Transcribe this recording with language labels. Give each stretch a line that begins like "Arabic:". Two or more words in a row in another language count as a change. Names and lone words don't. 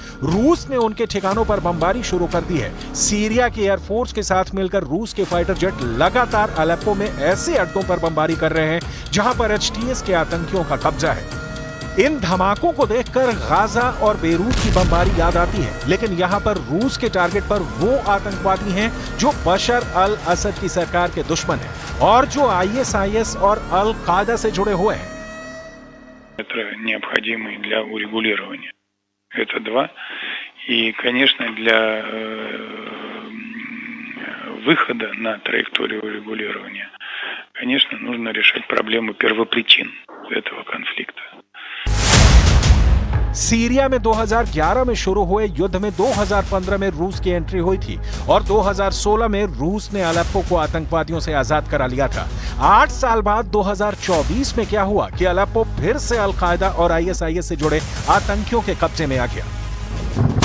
Hindi: रूस ने उनके ठिकानों पर बमबारी शुरू कर दी है। सीरिया की एयरफोर्स के साथ मिलकर रूस के फाइटर जेट लगातार अलेप्पो में ऐसे अड्डों पर बमबारी कर रहे हैं जहां पर एचटीएस के आतंकियों का कब्जा है। इन धमाकों को देखकर गाजा और बेरूत की बमबारी याद आती है, लेकिन यहाँ पर रूस के टारगेट पर वो आतंकवादी हैं जो बशर अल असद की सरकार के दुश्मन हैं और जो आईएसआईएस और अल कायदा से जुड़े हुए हैं।
Russian: необходимый для урегулирования. Это два. И, конечно, для выхода на траекторию урегулирования, конечно, нужно решать проблему первопричин этого конфликта.
Hindi: सीरिया में 2011 में शुरू हुए युद्ध में 2015 में रूस की एंट्री हुई थी और 2016 में रूस ने अलेप्पो को आतंकवादियों से आजाद करा लिया था। 8 साल बाद 2024 में क्या हुआ कि अलेप्पो फिर से अल कायदा और आईएसआईएस से जुड़े आतंकियों के कब्जे में आ गया।